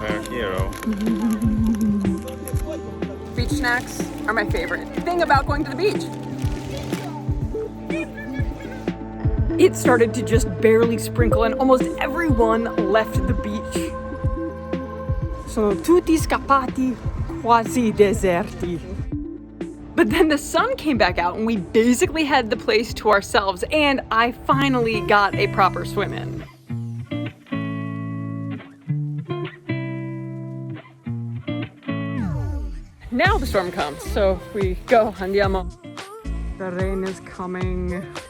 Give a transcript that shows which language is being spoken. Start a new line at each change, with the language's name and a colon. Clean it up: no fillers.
English: Hero. Beach snacks are my favorite thing about going to the beach. it started to just barely sprinkle and almost everyone left the beach.
Italian: Sono tutti scappati, quasi deserti.
English: But then the sun came back out and we basically had the place to ourselves, and I finally got a proper swim in. Now the storm comes, so we go,
Italian: andiamo.
English: The rain is coming.